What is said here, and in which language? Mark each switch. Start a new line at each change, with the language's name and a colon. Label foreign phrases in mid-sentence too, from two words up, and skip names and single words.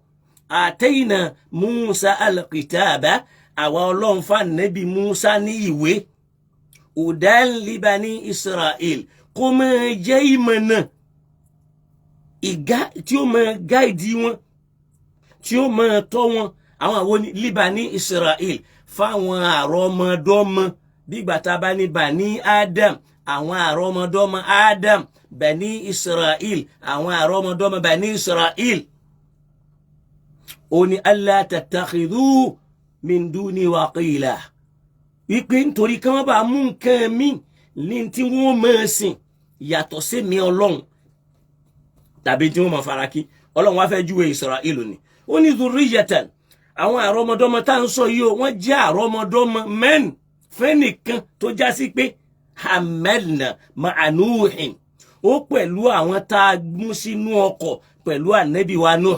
Arabic: آتينا موسى الكتاب,
Yoruba: àwa Ọlọ́run fún ànábì Musa ní ìwé,
Arabic: هدى لبني إسرائيل,
Yoruba: kó máa jẹ́ ìmọ̀nà tí ó máa gáìdì wọn, tí ó máa tọ́ wọn. Àwọn àwọn
Arabic: لبني إسرائيل
Yoruba: fáwọn àrọ́mọdọ́mọ, bígbà tá bá ní Bani Adam, àwọn àrọ́mọdọ́mọ Adam, Bani Israel àwọn àrọ́mọdọ́mọ Bani Israel.
Arabic: Ó ní ألا تتخذوا من دوني وكيلا,
Yoruba: wípé nítorí kí wọ́n bá mú nǹkan mi ní tí wọ́n máa sìn yàtọ̀ sí mi Ọlọ́run, tàbí tí wọ́n máa faraki. Ọlọ́run wá fẹ́ júwe Israel ni, ó ní zurriyatan, àwọn àrọ́mọdọ́mọ tá ń sọ yìí o, wọ́n jẹ́ àrọ́mọdọ́mọ fẹ́nìkan tó já sí pé
Arabic: حملنا مع نوح,
Yoruba: ó pẹ̀lú àwọn tá a mú sínú ọkọ̀ pẹ̀lú ànábì wa Nuh.